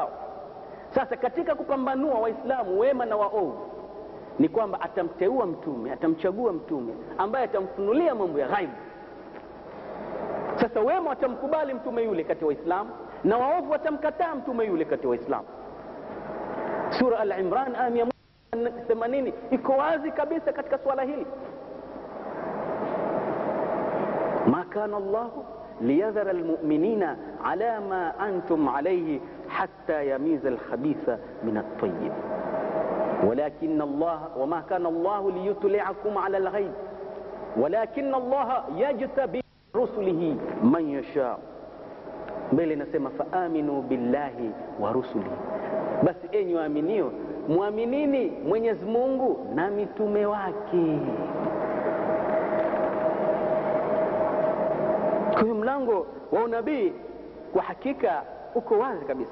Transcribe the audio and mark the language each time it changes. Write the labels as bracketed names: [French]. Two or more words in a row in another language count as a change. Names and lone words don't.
[Swahili] Sasa katika kupambanua Waislamu wema na waovu ni kwamba atamteua mtume, atamchagua mtume ambaye atamfunulia mambo ya ghaibu. Sasa wema watamkubali mtume yule kati ya Waislamu, na waovu watamkataa mtume yule kati ya Waislamu. Sura Al-Imran aya 180 iko wazi kabisa katika swala hili. [Arabic] ما كان الله ليذر المؤمنين على ما أنتم عليه حتى يميز الخبيث من الطيب ولكن الله وما كان الله ليطلعكم على الغيب ولكن الله يجتبي رسله من يشاء. [Swahili] Mbele nasema [Arabic] فآمنوا بالله ورسله, [Swahili] basi enyi waaminio muaminini Mwenyezi Mungu na mitume wake. Kwa mlango wa unabii kwa hakika uko wazi kabisa.